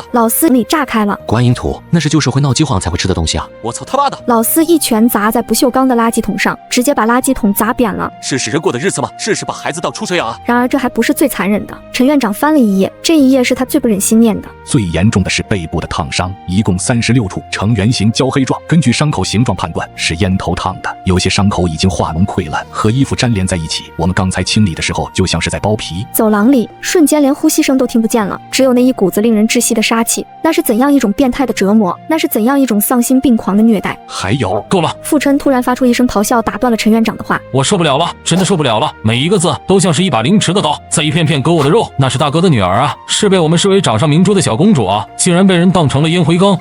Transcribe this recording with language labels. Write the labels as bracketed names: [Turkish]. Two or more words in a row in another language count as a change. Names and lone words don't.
[Chinese] 老四裡炸開了。觀音土，那是舊社會鬧饑荒才會吃的東西啊！我操他媽的！老四一拳砸在不鏽鋼的垃圾桶上，直接把垃圾桶砸扁了。是使人過的日子嗎？是把孩子當出水啊！然而這還不是最殘忍的。陳院長翻了一頁，這一頁是他最不忍心念的。最嚴重的是背部的燙傷，一共36處，呈圓形焦黑狀。根據傷口形狀判斷，是煙頭燙的。有些傷口已經化膿潰爛，和衣服粘連在一起。我們剛才清理的時候，就像是在剝皮。走廊裡瞬間連呼吸聲都聽不見了，只有那一股子令人窒息的殺氣。那是怎樣一種變態的折磨？那是怎樣一種喪心病狂的虐待？還有，夠了！傅琛突然發出一聲咆哮，打斷了陳院長的話。我受不了了，真的受不了了！每一個字都像是一把凌遲的刀，在一片片割我的肉。那是大哥的女兒啊，是被我們視為掌上明珠的小公主啊，竟然被人當成了煙灰缸。